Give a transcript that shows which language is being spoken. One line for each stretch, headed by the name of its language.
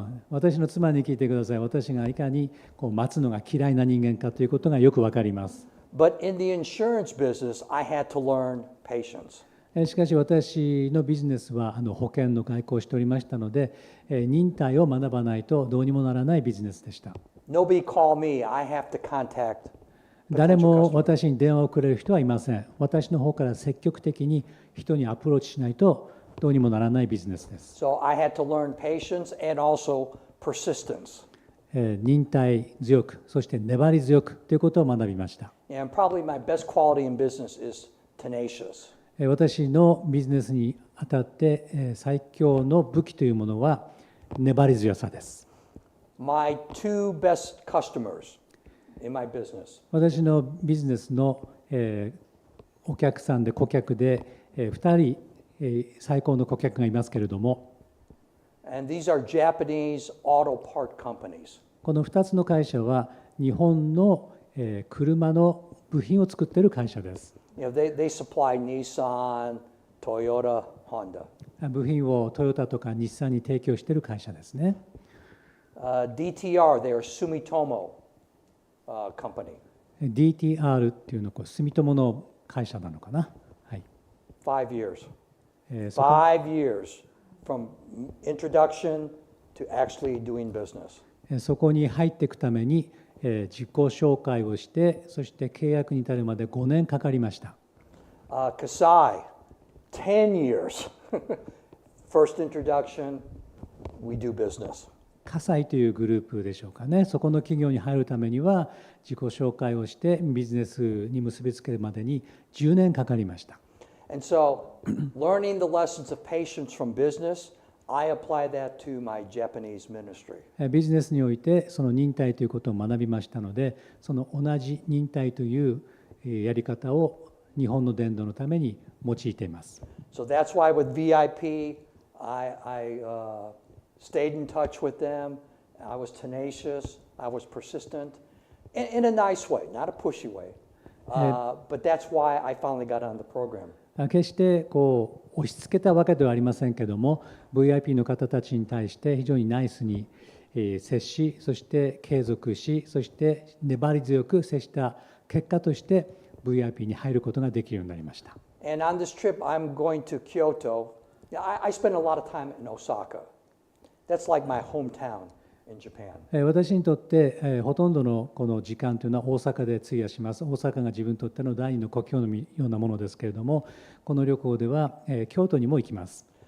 Japanese: 私の妻に聞いてください。私がいかに待つのが嫌いな人間かということがよくわかります。
English: But in the insurance business, I had to learn patience.
Japanese: しかし私のビジネスは保険の外交をしておりましたので、忍耐を学ばないとどうにもならないビジネスでした。
English: Nobody call me. I have to contact.
Japanese: 誰も私に電話をくれる人はいません。私の方から積極的に人にアプローチしないとどうにもならないビジネスです。
English: So I had to learn patience and also persistence.
Japanese: 忍耐強く、そして粘り強くということを学びました。
English: And probably my best quality in business is tenacious.
Japanese: 私のビジネスにあたって最強の武器というものは粘り強さです。
English: My two best customers in my business.
Japanese: 私のビジネスのお客さんで顧客で2人最高の顧客がいますけれども、
English: And these are Japanese auto part companies.
Japanese: この2つの会社は日本の車の部品を作っている会社です。
English: They supply Nissan, Toyota, Honda.
Japanese: 部品をトヨタとか日産に提供している会社ですね。
English: DTR, they are Sumitomo company.
Japanese: DTR っていうのは住友の会社なのかな。はい。
English: 5 years. 5 years from introduction to actually doing business.
Japanese: そこに入っていくために自己紹介をして、そして契約に至るまで5年かかりました。
English: Kasai, 10 years. First introduction, we do business.
Japanese: 葛西というグループでしょうかね。そこの企業に入るためには自己紹介をしてビジネスに結びつけるまでに10年かかりました。
English: And so, learning the lessons of patience from business, I apply that to my Japanese ministry.
Japanese: ビジネスにおいてその忍耐ということを学びましたので、その同じ忍耐というやり方を日本の伝道のために用いています。
English: So that's why with VIP, I stayed in touch with them. I was tenacious. I was persistent in a nice way, not a pushy way. But that's why I finally got on the program.
Japanese: 決して押し付けたわけではありませんけども、 VIP の方たちに対して非常にナイスに接し、そして継続し、そして粘り強く接した結果として VIP に入ることができるようになりました。
English: And on this trip, I'm going to Kyoto. I spend a lot of time in Osaka. That's like my hometown in Japan.
Japanese: 私にとってほとんどのこの時間というのは大阪で費やします。大阪が自分にとっての第二の故郷のようなものですけれども、この旅行では京都にも行きます。